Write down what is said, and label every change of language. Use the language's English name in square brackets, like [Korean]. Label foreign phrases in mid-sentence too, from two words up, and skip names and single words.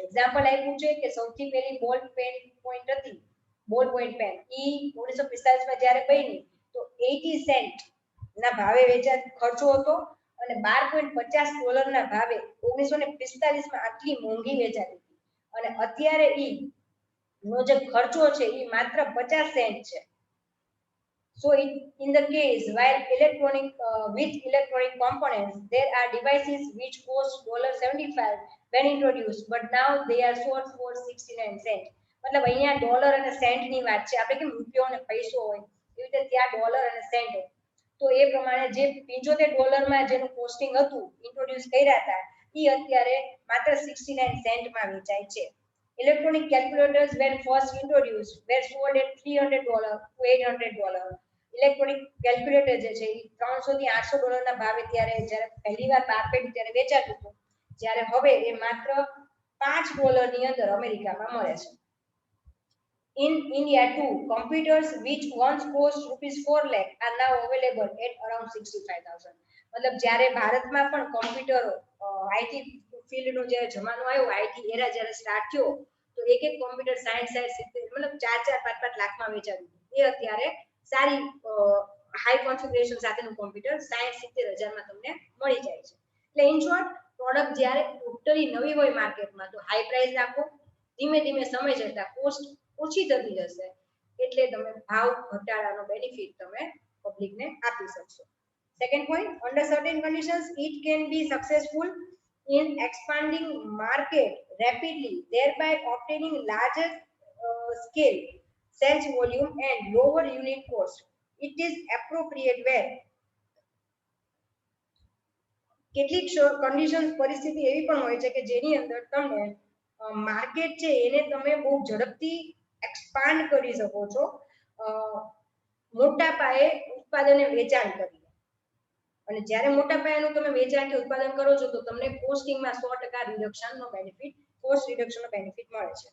[Gujarati] એક્ઝામ્પલ આપ્યું છે કે સૌથી પહેલી [English] ball pen point [Gujarati] હતી, [English] ball point pen [Gujarati] ઈ 1945 માં જ્યારે બની તો 80 સેન્ટ ના ભાવે વેચાત ખર્ચો હતો અને $12.50 ના ભાવે 1945 માં આટલી મોંઘી વેચાતી હતી અને અત્યારે ઈ નો જે ખર્ચો છે એ માત્ર 50 સેન્ટ છે. [English] So in the case while with electronic components there are devices which cost $75 when introduced but now they are sold for 69 cents. [Gujarati] મતલબ અહીંયા ડોલર અને સેન્ટ ની વાત છે. આપણે કેમ રૂપિયો અને પૈસો હોય એવી રીતે ત્યાં ડોલર અને સેન્ટ હોય, તો એ પ્રમાણે જે $75 માં જેનું કોસ્ટિંગ હતું ઇન્ટ્રોડ્યુસ કર્યા હતા એ અત્યારે માત્ર 69 સેન્ટમાં વેચાય છે. [English] Electronic calculators when first introduced were sold at $300 to $800. electronic calculator [Gujarati] જે છે એ 300 થી $800 ના ભાવે ત્યારે જ્યારે પહેલીવાર બહાર પડ્યું ત્યારે વેચાતું હતું, જ્યારે હવે એ માત્ર $5 ની અંદર અમેરિકામાં મળે છે. [English] In India too, computers which once cost ₹4 lakh are now available at around 65,000. [Gujarati] મતલબ જ્યારે ભારતમાં પણ કોમ્પ્યુટરો આઈટી ફિલ્ડનો જ્યારે જમાનો આવ્યો, [English] IT era [Gujarati] જ્યારે સ્ટાર્ટ થયો તો એક કોમ્પ્યુટર 60-70 મતલબ 4-5 લાખમાં વેચાતું હતું. એ અત્યારે સારી [English] high configuration [Gujarati] સાથેનું કોમ્પ્યુટર 60-70 હજારમાં તમને મળી જાય છે. એટલે [English] in short product [Gujarati] જ્યારે ટોટલી નવી હોય માર્કેટમાં તો [English] high price [Gujarati] રાખો, ધીમે ધીમે સમય જતા કોસ્ટ ઓછી થતી જશે એટલે તમે ભાવ ઘટાડાનો બેનિફિટ તમે પબ્લિકને આપી શકશો. [English] Second point, under certain conditions it can be successful in expanding market rapidly, thereby obtaining larger scale sales volume and lower unit cost. It is appropriate where [Gujarati] કેટલીક કન્ડિશન્સ પરિસ્થિતિ એવી પણ હોય છે કે જેની અંદર તમે માર્કેટ છે એને તમે બહુ ઝડપથી એક્સપાન્ડ કરી શકો છો મોટા પાયે ઉત્પાદન વેચાણ કરીને, અને જ્યારે મોટા પાયાનું તમે વેચાણ કે ઉત્પાદન કરો છો તો તમને કોસ્ટિંગમાં 100% રિડક્શનનો બેનિફિટ, કોસ્ટ રિડક્શનનો બેનિફિટ મળે છે.